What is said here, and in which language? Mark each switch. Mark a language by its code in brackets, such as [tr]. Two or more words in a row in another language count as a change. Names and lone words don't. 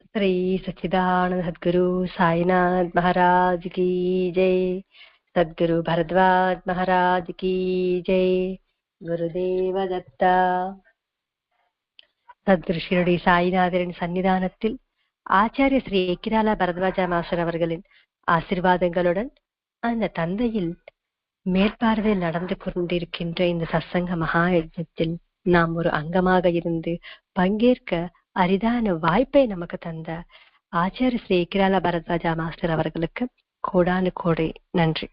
[hi] श्री सच्चिदानंद सद्गुरु साईनाथ महाराज की जय। सद्गुरु भरद्वाज महाराज की जय। [ta] குருதேவ தத்தா. சத்குரு ஷிரடி சாய்நாதரின் சன்னிதானத்தில் ஆச்சாரிய ஸ்ரீ எக்கிராலா பரத்வாஜா மாஸ்டர் அவர்களின் ஆசீர்வாதங்களுடன் அந்த தந்தையில் மேற்பார்வையில் நடந்து கொண்டிருக்கின்ற இந்த சத்சங்க மகா யஜ்ஞத்தில் நாம் ஒரு அங்கமாக இருந்து பங்கேற்க அரிதான வாய்ப்பை நமக்கு தந்த ஆச்சாரிய ஸ்ரீ எக்கிராலா பரத்வாஜா மாஸ்டர் அவர்களுக்கு கோடானு கோடி நன்றி.